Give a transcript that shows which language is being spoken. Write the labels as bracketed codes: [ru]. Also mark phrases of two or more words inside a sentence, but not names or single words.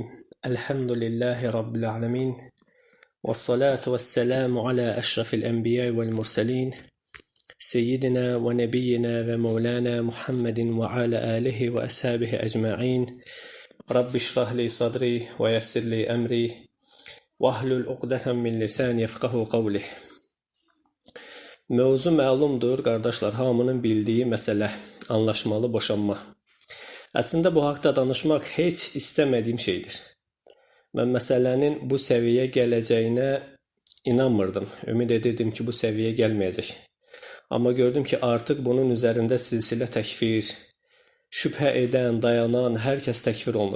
[ar] الحمد لله رب العالمين، والصلاة والسلام على أشرف الأنبياء والمرسلين سيدنا ونبينا ومولانا محمد وعلى آله وأصحابه أجمعين. رب اشرح لي صدري ويسر لي أمري واحلل عقدة من لسان يفقهوا قولي. [az] Mövzu məlumdur, qardaşlar, hamının bildiyi məsələ, anlaşmalı boşanma. Əslində bu haqda danışmaq heç istəmədiyim şeydir. Mən məsələnin bu səviyyəyə gələcəyinə inanmırdım. Ümid edirdim ki, bu səviyyəyə gəlməyəcək. Amma gördüm ki, artıq bunun üzərində silsilə təkfir, şübhə edən, dayanan hər kəs təkfir olunur.